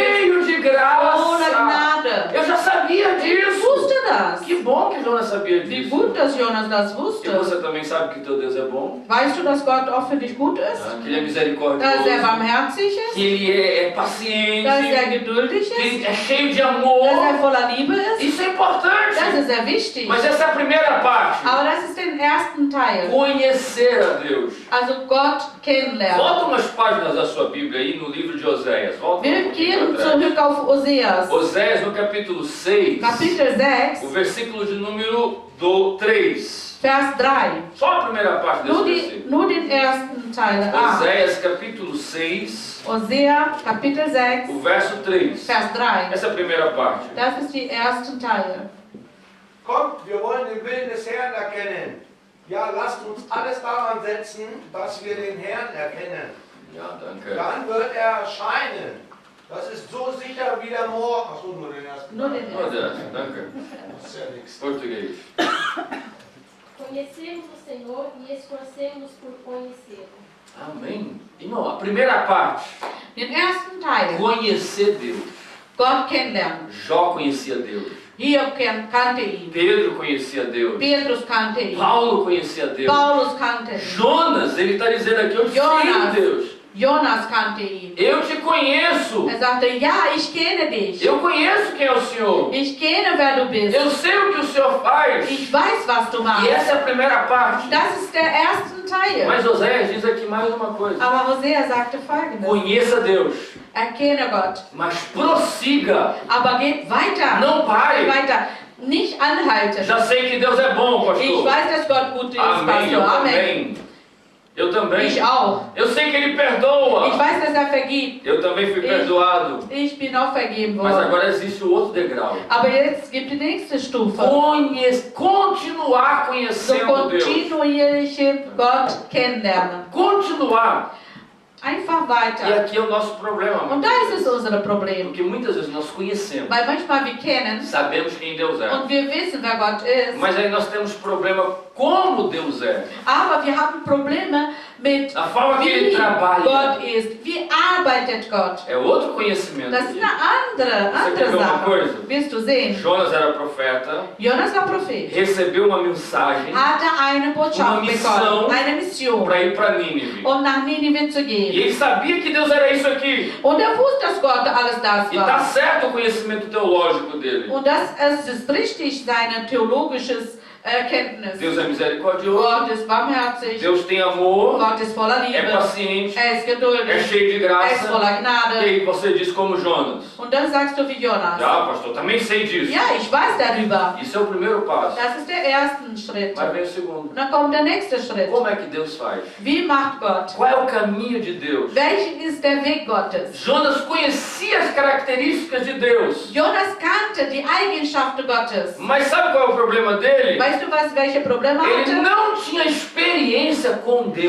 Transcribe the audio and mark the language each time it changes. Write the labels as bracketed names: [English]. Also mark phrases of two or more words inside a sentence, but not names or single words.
[Portuguese] Cheio de [German] ohne [Portuguese] graça. [German] Gnade. [Portuguese] Eu já sabia [German] Ich [Portuguese] disso. [German] wusste das. [Portuguese] Que bom que Jonas sabia [German] Wie [Portuguese] disso. [German] gut, dass Jonas das [Portuguese] E [German] wusste. [Portuguese] você também sabe que teu Deus é bom, [German] Weißt du, dass Gott auch für dich gut ist? [Portuguese] que ele é [German] Dass [Portuguese] misericordioso, [German] er barmherzig [Portuguese] que [German] ist? [Portuguese] ele é [German] Dass [Portuguese] paciente, [German] er geduldig [Portuguese] que [German] ist? [Portuguese] ele é cheio de [German] Dass er [Portuguese] amor. [German] voller Liebe ist? [Portuguese] Isso é [German] Das [Portuguese] importante. [German] ist sehr wichtig. [Portuguese] Mas essa é a primeira parte. [German] Aber das ist der ersten Teil. [Portuguese] Conhecer a Deus. [German] Also Gott kennenlernen. [Portuguese] Volta umas páginas da sua Bíblia aí no livro de Oséias. Volta um [German] Wir [Portuguese] pouquinho [German] gehen [Portuguese] pra trás. [German] zurück auf Oseas. [Portuguese] Oséias no capítulo 6, [German] Kapitel 6, [Portuguese] o versículo de número 3. [German] Vers 3. [Portuguese] Só a primeira parte desse versículo. [German] Nur den ersten Teil. [Portuguese] Oséias capítulo 6, [German] Osea, Kapitel 6, [Portuguese] o verso 3. [German] Vers 3. [Portuguese] Essa é a primeira parte. [German] Das ist die ersten Teile. Kommt, wir wollen den Willen des Herrn erkennen. Ja, lasst uns alles daran setzen, dass wir den Herrn erkennen. Ja, danke. Dann wird er erscheinen. Das ist so sicher wie der Morgen. Achso, nur den ersten. Nur den Oh, ersten. Deus, danke. Das ist ja nichts. [Portuguese] Português. Conhecemos o Senhor e esforcemos por conhecê-lo. Amém. Irmão, a primeira parte, [German] Den ersten Teil. [Portuguese] conhecer Deus. [German] Gott kennenlernen. [Portuguese] Jó conhecia Deus. [German] Hiob kannte ihn. [Portuguese] Pedro conhecia Deus. [German] Petrus kannte ihn. [Portuguese] Paulo conhecia Deus. [German] Paulus kannte ihn. [Portuguese] Jonas, ele está dizendo aqui, eu sei Jonas. Deus. [German] Jonas kannte ihn. [Portuguese] Eu te conheço. [German] Er sagte, ja, ich kenne dich. [Portuguese] Eu conheço quem é o Senhor. [German] Ich kenne, wer du bist. [Portuguese] Eu sei o que o Senhor faz. [German] Ich weiß, was du [Portuguese] E [German] machst. [Portuguese] essa é a primeira parte. [German] Das ist der erste Teil. [Portuguese] Mas Oséias diz aqui mais uma coisa. [German] Aber Hosea sagte Folgendes. [Portuguese] Conheça Deus, [German] Erkenne Gott. [Portuguese] mas prossiga. [German] Aber geht weiter. [Portuguese] Não pare. [German] Weiter. Nicht anhalten. [Portuguese] Já sei que Deus é bom, [German] Ich [Portuguese] pastor. [German] weiß, dass Gott gut ist, [Portuguese] Amém, eu [German] Pastor. Amen. [Portuguese] também. Eu também. [German] Ich auch. [Portuguese] Eu sei que Ele perdoa. [German] Ich weiß, dass er vergibt. [Portuguese] Eu também fui perdoado. [German] Ich bin auch vergeben [Portuguese] Mas [German] worden. [Portuguese] agora existe o outro degrau. [German] Aber jetzt gibt die nächste Stufe. [Portuguese] Continuar [German] So [Portuguese] conhecendo Deus. [German] kontinuierliche Gott kennenlernen. [Portuguese] Continuar. [German] Einfach [Portuguese] E [German] weiter. [Portuguese] aqui é o nosso problema. [German] Und da ist es unser Problem. [Portuguese] Porque muitas vezes nós conhecemos, [German] Weil manchmal wir kennen [Portuguese] sabemos quem Deus é. [German] und wir wissen, wer Gott ist. [Portuguese] Mas aí nós temos problema como Deus é. [German] Aber wir haben Probleme mit, [Portuguese] A forma que Ele [German] wie [Portuguese] trabalha. [German] Gott ist. Wie arbeitet Gott? [Portuguese] É outro conhecimento. [German] Das ist eine andere [Portuguese] Você quer ver uma [German] Sache. [Portuguese] coisa? [German] Wirst du sehen? [Portuguese] Jonas era profeta, [German] Jonas war Prophet. [Portuguese] recebeu uma mensagem [German] Hatte eine Botschaft [Portuguese] Uma missão [German] bekommen. Eine Mission. [Portuguese] para ir para Nínive. [German] Um nach Ninive zu [Portuguese] E [German] gehen. [Portuguese] ele sabia que Deus era isso aqui. [German] Und er wusste, dass Gott alles das [Portuguese] E está [German] war. [Portuguese] certo o conhecimento teológico dele. [German] Und das es ist richtig, seine theologisches Erkenntnis. [Portuguese] Deus é misericordioso, [German] Gott ist barmherzig. [Portuguese] Deus tem amor, [German] Gott ist voller [Portuguese] é [German] Liebe. [Portuguese] paciente, [German] Er ist [Portuguese] é [German] geduldig. [Portuguese] cheio de [German] Er ist [Portuguese] graça. [German] voller [Portuguese] E [German] Gnade. [Portuguese] aí você diz como Jonas. [German] Und dann sagst du wie Jonas. [Portuguese] Ah, pastor, também sei disso. [German] Ja, ich weiß darüber. [Portuguese] Isso é o primeiro passo. [German] Das ist der erste Schritt. [Portuguese] Mas vem o segundo. [German] Und dann kommt der nächste Schritt. [Portuguese] Como é que Deus faz? [German] Wie macht Gott? [Portuguese] Qual é o caminho de Deus? [German] Welchen ist der Weg Gottes? [Portuguese] Jonas conhecia as características de Deus. [German] Jonas kannte die Eigenschaften Gottes. [Portuguese] Mas sabe qual é o problema dele? [German] Weißt du, welche Probleme [Portuguese] Ele [German] hatte? [Portuguese] não tinha experiência com Deus.